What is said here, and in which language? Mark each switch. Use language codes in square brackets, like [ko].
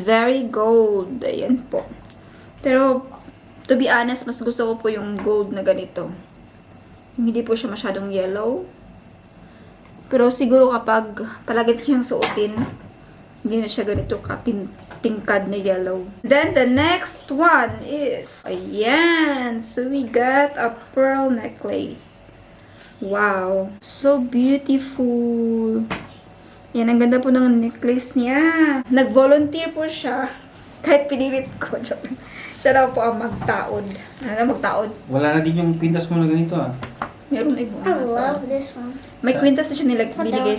[en] Very gold. [tl] Ayan po. Pero, [en] to be honest, [tl] mas gusto ko po yung gold na ganito. Yung hindi po siya masyadong yellow. Pero siguro kapag palagi siyang suotin, hindi na siya ganito tingkad na yellow. [en] Then the next one is, ayan. So we got a pearl necklace. Wow. So beautiful. [tl] Yan, ang ganda po ng necklace niya. Nag-volunteer po siya. Kahit pinilit ko. Siya daw po ang magtaod. Ano na magtaod? Wala na din yung kwintas mo na ganito ah. Meron iba. [en] I love this one. [tl] May kwintas na siya binigay